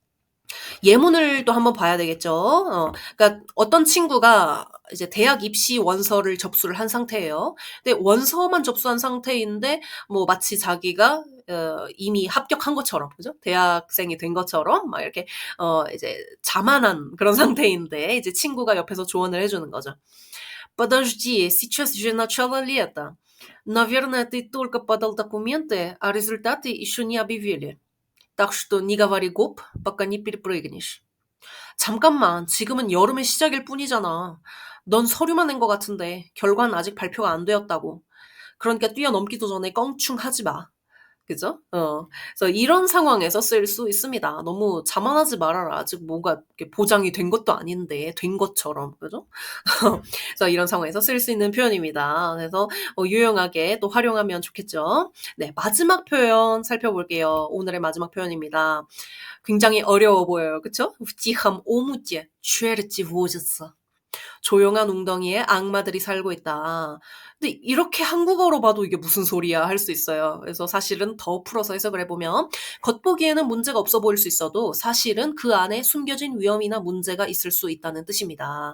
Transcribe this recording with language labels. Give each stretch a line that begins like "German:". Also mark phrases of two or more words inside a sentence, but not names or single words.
Korean: 예문을 또 한번 봐야 되겠죠. 그러니까 어떤 친구가 이제 대학 입시 원서를 접수를 한 상태예요. 근데 원서만 접수한 상태인데 뭐 마치 자기가 이미 합격한 것처럼, 그죠? 대학생이 된 것처럼 막 이렇게 이제 자만한 그런 상태인데 이제 친구가 옆에서 조언을 해주는 거죠.
Russian: Подожди, сейчас же начало лета. Наверное, ты только подал документы, а результаты еще не объявили. Так что не говори гоп, пока не перепрыгнешь.
Korean: 잠깐만, 지금은 여름의 시작일 뿐이잖아. 넌 서류만 낸 것 같은데 결과는 아직 발표가 안 되었다고. 그러니까 뛰어넘기도 전에 껑충하지 마. 그죠? 그래서 이런 상황에서 쓸 수 있습니다. 너무 자만하지 말아라. 아직 뭐가 이렇게 보장이 된 것도 아닌데 된 것처럼. 그죠? 그래서 이런 상황에서 쓸 수 있는 표현입니다. 그래서 유용하게 또 활용하면 좋겠죠. 네, 마지막 표현 살펴볼게요. 오늘의 마지막 표현입니다. 굉장히 어려워 보여요. 그쵸?
Russian: В тихом омуте черти водятся.
Korean: 조용한 웅덩이에 악마들이 살고 있다. 근데 이렇게 한국어로 봐도 이게 무슨 소리야 할 수 있어요. 그래서 사실은 더 풀어서 해석을 해보면 겉보기에는 문제가 없어 보일 수 있어도 사실은 그 안에 숨겨진 위험이나 문제가 있을 수 있다는 뜻입니다.